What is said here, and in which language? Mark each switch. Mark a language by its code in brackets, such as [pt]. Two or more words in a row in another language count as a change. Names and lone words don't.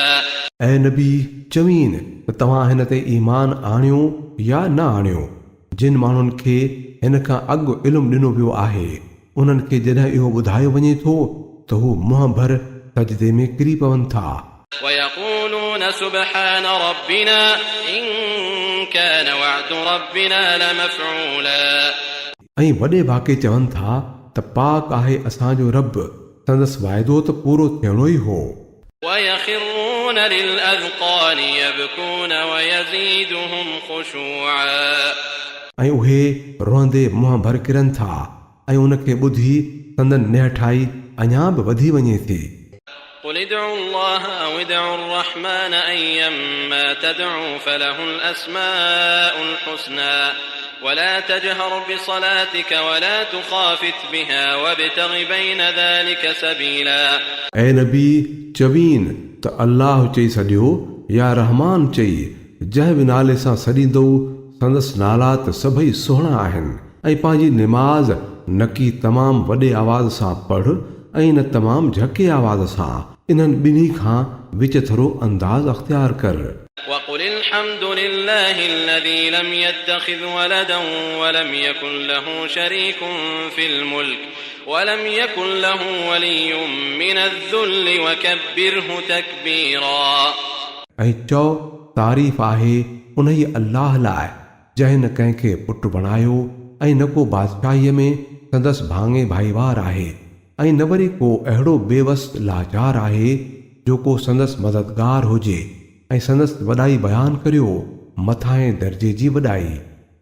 [sd] ऐं नबी चवीन त तव्हां हिन ते ईमान आणियो या न आणियो। जिन माण्हुनि खे हिन खां अॻु इल्मु ॾिनो वियो आहे उन्हनि खे जॾहिं इहो ॿुधायो वञे थो त हू मुंहं भर सजदे में किरी पवनि था। [ar] ويقولون سبحان ربنا إن كان وعد ربنا لمفعولا [sd] ऐं वॾे भाके चवनि था त पाक आहे असांजो रब, संदसि वाइदो त पूरो थियणो ई हो। [ar] ويخرون للأذقان يبكون ويزيدهم خشوعا [sd] ऐं उहे रोअंदे मुंहं भर किरनि था ऐं उनखे ॿुधी संदन निहठाई अञा बि वधी वञे थी। [ar] قل ادعوا الله أو ادعوا الرحمن أيما تدعوا فله الأسماء الحسنى ولا تجهر بصلاتك ولا تخافت بها وابتغ بين ذلك سبيلا [sd] ऐं नबी चवीन त अल्लाह चई छॾियो या रहमान चई, जंहिं बि नाले सां सॾींदो संदसि नाला त सभई सुहिणा आहिनि ऐं पंहिंजी निमाज़ न की तमामु वॾे आवाज़ सां पढ़ ऐं न तमामु झके आवाज़ सां। इन्हनि ॿिन्ही खां विच थोरो अंदाज़ अख़्तियार कर। [ar] وقل الحمد لله الذي لم يتخذ ولدا ولم يكن له شريك في الملك ولم يكن له ولي من الذل وكبره تكبيرا [sd] ऐं चओ तारीफ़ आहे उन ई अल्लाह लाइ जंहिं न कंहिंखे पुटु बणायो ऐं न को बादशाहीअ में संदसि भाङे भाईवार आहे ऐं न वरी को अहिड़ो बेवस लाचार आहे जो को संदसि मददगार हुजे ऐं संदसि वॾाई बयानु करियो मथां दर्जे जी वॾाई।